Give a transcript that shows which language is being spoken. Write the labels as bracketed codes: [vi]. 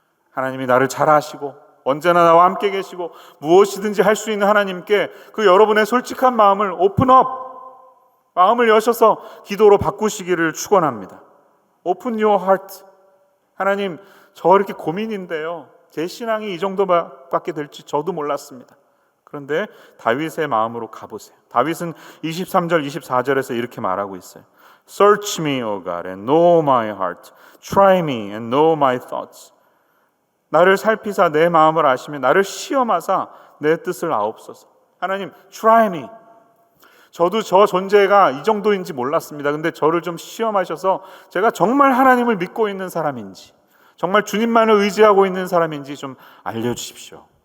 [ko] 하나님이 나를 잘 아시고 언제나 나와 함께 계시고 무엇이든지 할 수 있는 하나님께 그 여러분의 솔직한 마음을 오픈업, 마음을 여셔서 기도로 바꾸시기를 축원합니다. [en] Open your heart. [ko] 하나님, 저 이렇게 고민인데요. 제 신앙이 이 정도밖에 될지 저도 몰랐습니다. 그런데 다윗의 마음으로 가보세요. 다윗은 23절, 24절에서 이렇게 말하고 있어요. [en] Search me, O God, and know my heart. Try me and know my thoughts. [ko] 나를 살피사 내 마음을 아시며 나를 시험하사 내 뜻을 아옵소서. [en] 하나님, try me. [ko] 저도 저 존재가 이 정도인지 몰랐습니다. 근데 저를 좀 시험하셔서 제가 정말 하나님을 믿고 있는 사람인지, 정말 주님만을 의지하고 있는 사람인지 좀 알려주십시오.